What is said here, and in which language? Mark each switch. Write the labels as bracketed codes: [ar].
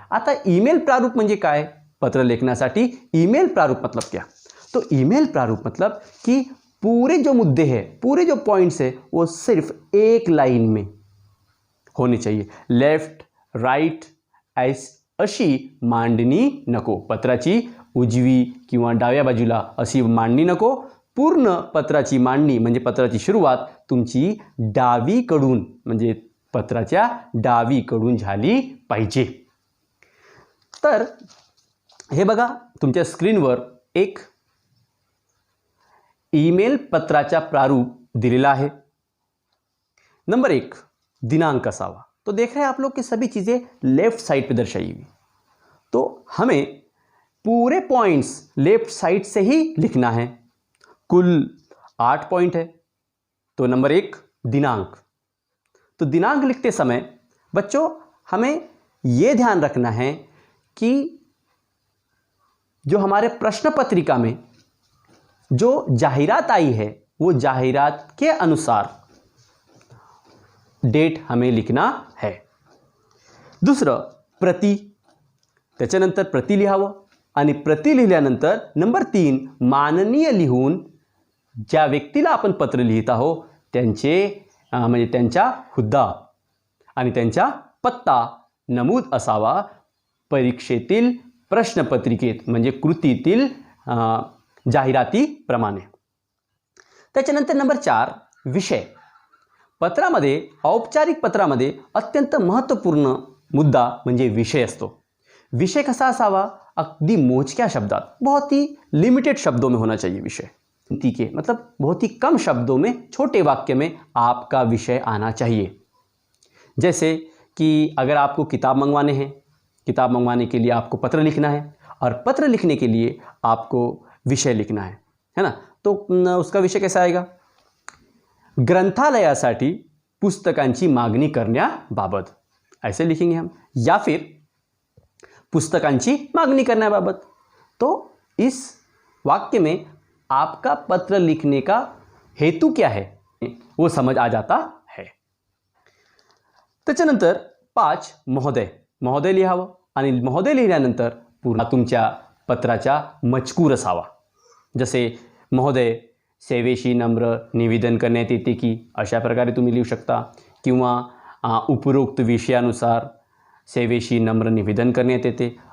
[mr] आता ईमेल प्रारूप म्हणजे काय, पत्र लेखनासाठी ईमेल प्रारूप [hi] मतलब क्या. तो ईमेल प्रारूप मतलब कि पूरे जो मुद्दे हैं, पूरे जो पॉइंट्स हैं, वो सिर्फ एक लाइन में होने चाहिए. [mr] लेफ्ट राइट अशी मांडणी नको. पत्राची उजवी किंवा डाव्या बाजूला अशी मांडणी नको. पूर्ण पत्राची मांडणी म्हणजे पत्राची सुरुवात तुमची डावीकडून म्हणजे पत्राच्या डावीकडून झाली पाहिजे. तर हे बघा, तुमच्या स्क्रीनवर एक ईमेल पत्राचा प्रारूप दिलेला आहे. नंबर 1 दिनांक असावा. [hi] तो देख रहे हैं आप लोग कि सभी चीज़ें लेफ्ट साइड पे दर्शाई हुई. तो हमें पूरे पॉइंट्स लेफ्ट साइड से ही लिखना है. कुल 8 पॉइंट है. तो नंबर 1 दिनांक. तो दिनांक लिखते समय बच्चों हमें ये ध्यान रखना है कि जो हमारे प्रश्न पत्रिका में जो जाहिरात आई है वो जाहिरात के अनुसार डेट हमें लिखना है. [mr] दुसरं प्रति, त्याच्यानंतर प्रति लिहावं आणि प्रति लिहिल्यानंतर नंबर 3 माननीय लिहून ज्या व्यक्तीला आपण पत्र लिहित आहोत त्यांचे म्हणजे त्यांचा हुद्दा आणि त्यांचा पत्ता नमूद असावा परीक्षेतील प्रश्नपत्रिकेत म्हणजे कृतीतील जाहिरातीप्रमाणे. त्याच्यानंतर नंबर 4 विषय. पत्रामध्ये औपचारिक पत्रामध्ये अत्यंत महत्त्वपूर्ण मुद्दा म्हणजे विषय असतो. विषय कसा असावा, अगदी मोजक्या शब्दात, [hi] बहुत ही लिमिटेड शब्दों में होना चाहिए विषय. ठीक है, मतलब बहुत ही कम शब्दों में, छोटे वाक्य में आपका विषय आना चाहिए. जैसे कि अगर आपको किताब मंगवाने हैं, किताब मंगवाने के लिए आपको पत्र लिखना है और पत्र लिखने के लिए आपको विषय लिखना है ना. तो उसका विषय कैसा आएगा, [mr] ग्रंथालयासाठी पुस्तकांची मागणी करण्याबाबत, [hi] ऐसे लिखेंगे हम, या फिर [mr] पुस्तकांची मागणी करण्याबाबत. [hi] तो इस वाक्य में आपका पत्र लिखने का हेतु क्या है वो समझ आ जाता है. [mr] त्याच्यानंतर 5 महोदय. महोदय लिहावं आणि महोदय लिहिल्यानंतर पूर्ण तुमच्या पत्राचा मजकूर असावा. जसे महोदय सेवेशी नम्र निवेदन करण्यात येते की, अशा प्रकारे तुम्ही लिहू शकता. किंवा उपरोक्त विषयानुसार सेवेशी नम्र निवेदन करण्यात येते.